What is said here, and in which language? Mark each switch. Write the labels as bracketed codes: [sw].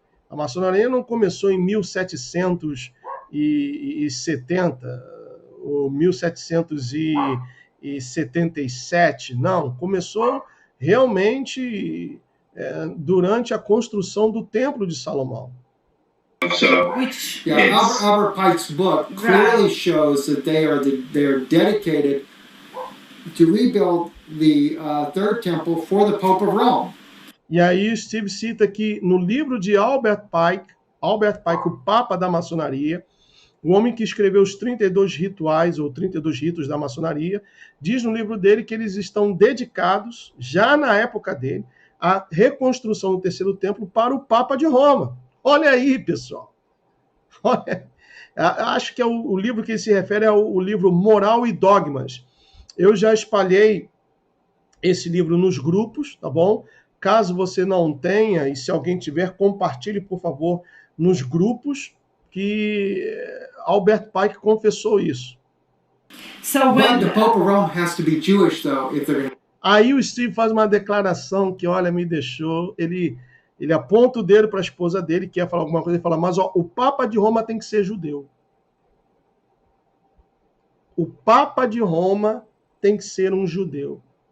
[pt] A maçonaria não começou em 1770 ou 1777, não. Começou realmente durante a construção do templo de Salomão. [en] Which Albert Pike's book clearly shows that they are dedicated to rebuild the third temple for the Pope of Rome. [pt] E aí Steve cita que no livro de Albert Pike, o Papa da Maçonaria, o homem que escreveu os 32 rituais ou 32 ritos da maçonaria, diz no livro dele que eles estão dedicados, já na época dele, à reconstrução do terceiro templo para o Papa de Roma. Olha aí, pessoal. Olha, acho que o livro que ele se refere é o livro Moral e Dogmas. Eu já espalhei esse livro nos grupos, tá bom? Caso você não tenha, e se alguém tiver, compartilhe, por favor, nos grupos, que Albert Pike confessou isso. [en] so But the when Pope of Rome has to be Jewish, though, if they're going to... [pt] Aí o Steve faz uma declaração que, olha, me deixou... Ele aponta o dedo para a esposa dele, quer falar alguma coisa, e fala, mas o Papa de Roma tem que ser judeu. O Papa de Roma tem que ser um judeu.